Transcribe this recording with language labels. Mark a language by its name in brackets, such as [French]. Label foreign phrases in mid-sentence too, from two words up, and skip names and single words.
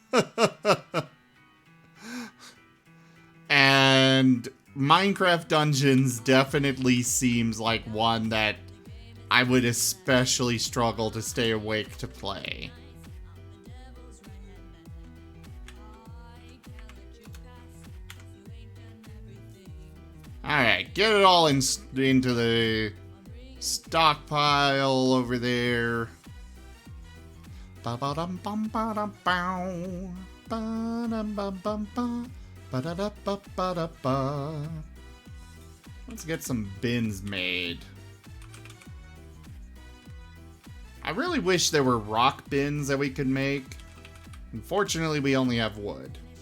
[English] And Minecraft Dungeons definitely seems like one that I would especially struggle to stay awake to play. Alright, get it all into the stockpile over there. Ba-ba-dum-bum-ba-dum-bow. Ba-dum-bum-bum-ba. Ba-da-da-ba-ba-da-ba. Let's get some bins made. I really wish there were rock bins that we could make. Unfortunately, we only have wood.